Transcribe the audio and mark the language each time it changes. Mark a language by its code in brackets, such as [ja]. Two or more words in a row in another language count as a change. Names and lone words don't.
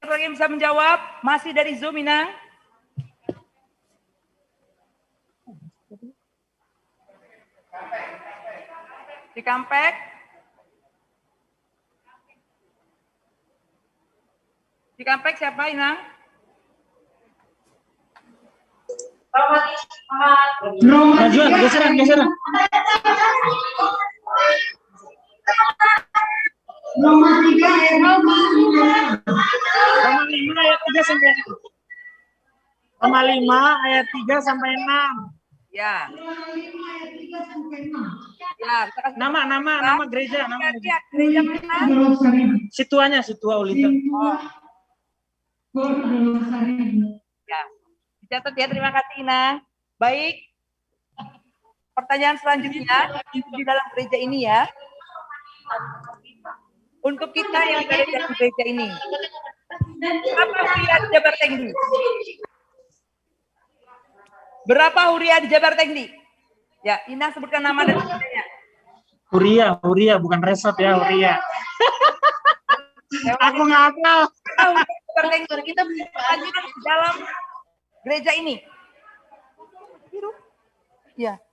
[id] Siapa lagi yang bisa menjawab? Masih dari Zoom Inang. Cikampek. Cikampek siapa Inang? Majuan, geseran. Roma 5 ayat 3 sampai 6. Roma 5 ayat 3 sampai 6. Ya. Ya, kita kasih Nama gereja, nama lihat gereja mana? Situanya, Situa Ulita. Ya, dicatat ya. Terima kasih, Ina. Baik. Pertanyaan selanjutnya di dalam gereja ini ya. Untuk kita yang ada di dalam gereja ini, berapa huria di Jabar Tengdi? Berapa huria di Jabar Tengdi? Ya, Ina sebutkan nama dan gereja. Huria, bukan resort ya, Huria. Aku ngakal. Kita lanjut di dalam gereja ini. Biru. Ya.